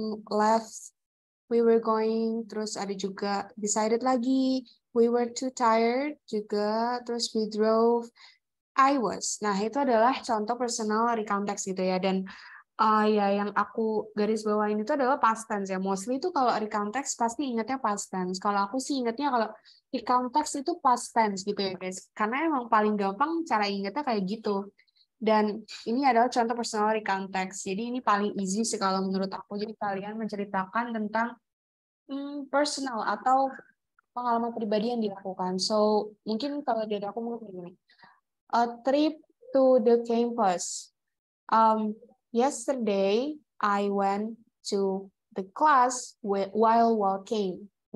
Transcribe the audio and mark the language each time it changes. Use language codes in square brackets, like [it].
[en] left, we were going, [id] terus ada juga [en] decided lagi, we were too tired juga, terus we drove, I was. [id] Nah, itu adalah contoh personal recount text gitu ya. Dan ya yang aku garis bawain itu adalah past tense ya. Mostly itu kalau recount text pasti ingatnya past tense. Kalau aku sih ingatnya kalau recount text itu past tense gitu ya guys. Karena emang paling gampang cara ingatnya kayak gitu. Dan ini adalah contoh personal recount text. Jadi ini paling easy sih kalau menurut aku. Jadi kalian menceritakan tentang personal atau pengalaman pribadi yang dilakukan. So, mungkin kalau dari aku mungkin begini. [en] A trip to the campus. Yesterday, I went to the class while walking.